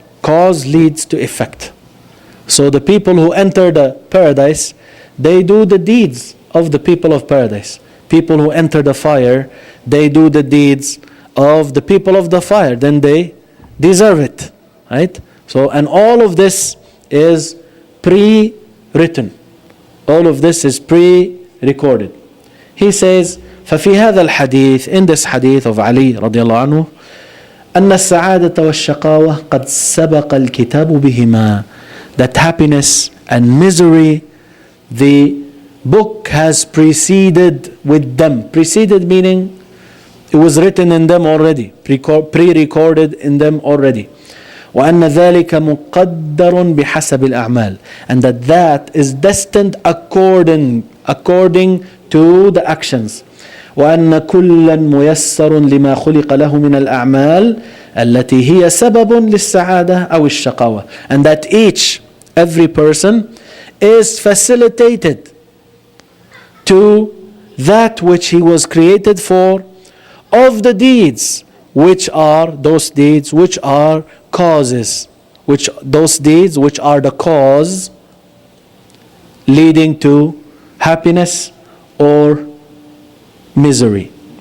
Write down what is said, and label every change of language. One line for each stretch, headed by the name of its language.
English: Cause leads to effect. So the people who enter the paradise, they do the deeds of the people of paradise. People who enter the fire, they do the deeds of the people of the fire. Then they deserve it. Right? So, and all of this is pre-written. All of this is pre-recorded. He says,
Arabic: ففي هذا الحديث,
English: in this hadith of Ali
Arabic: رضي الله عنه, أن السعادة والشقاوة قد سبق الكتاب بهما.
English: That happiness and misery, the book has preceded with them. Preceded meaning it was written in them already, pre-recorded in them already.
Arabic: وأن ذلك مقدر بحسب الأعمال.
English: And that is destined according to the actions.
Arabic: وأن كلا ميسر لما خلق له من الأعمال التي هي سبب للسعادة أو الشقاوة.
English: And that every person is facilitated to that which he was created for, of the deeds, which are those deeds which are causes, those deeds which are the cause leading to happiness or misery.